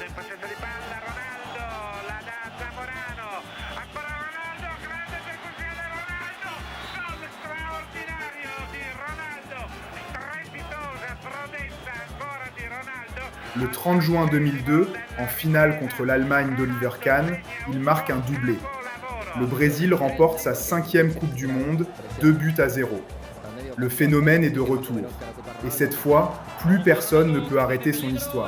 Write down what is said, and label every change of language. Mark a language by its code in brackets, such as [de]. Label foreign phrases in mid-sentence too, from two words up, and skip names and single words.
[it] in possesso di palla, Ronaldo la dà a Zamorano, ancora Ronaldo, grande percussione Ronaldo, gol straordinario di Ronaldo, strepitosa prodezza ancora di Ronaldo. [fr] Le 30 juin 2002, en finale contre l'Allemagne d'Oliver Kahn, il marque un doublé. Le Brésil remporte sa 5e Coupe du Monde, 2-0. Le phénomène est de retour. Et cette fois, plus personne ne peut arrêter son histoire.